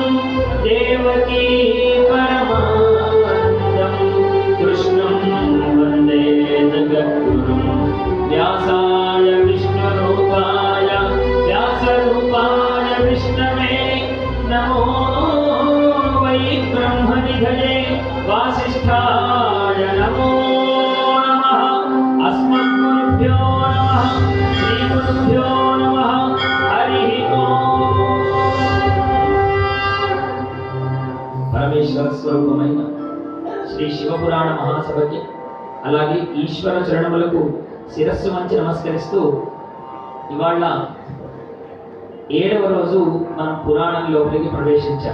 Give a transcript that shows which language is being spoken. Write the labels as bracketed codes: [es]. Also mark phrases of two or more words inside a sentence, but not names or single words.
[sa] देवकी परमानन्दं कृष्णं वन्दे जगद्गुरुं व्यासाय विष्णुरूपाय व्यासरूपाय विष्णवे नमो वै ब्रह्मनिधये वासिष्ठाय नमो नमः। अस्मद्गुरुभ्यो नमः श्रीगुरुभ्यो नमः हरिः ओम्। [te] పరమేశ్వర స్వరూపమైన శ్రీ శివపురాణ మహాసభకి అలాగే ఈశ్వర చరణములకు శిరస్సు వంచి నమస్కరిస్తూ ఇవాళ 7వ రోజు మనం పురాణం లోపలికి ప్రవేశించాం.